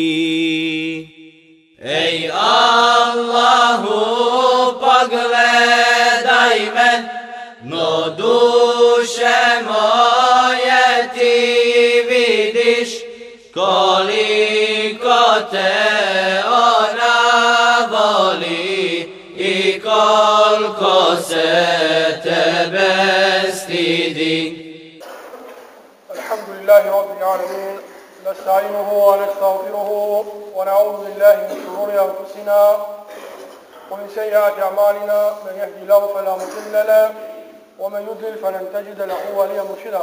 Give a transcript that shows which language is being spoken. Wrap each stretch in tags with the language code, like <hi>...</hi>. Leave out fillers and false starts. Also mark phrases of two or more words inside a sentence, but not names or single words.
<bs>Ej Allahu, pogledaj me, no duše moje ti vidiš, koliko te ona voli i koliko se tebe stidi.</bs> <ar>الحمد لله رب العالمين نستعينه ونستغفره ونعوذ بالله من شرور أنفسنا ومن سيئات أعمالنا من يهدي الله فلا مضل له ومن يضلل فلن تجد له وليا مرشدا.</ar>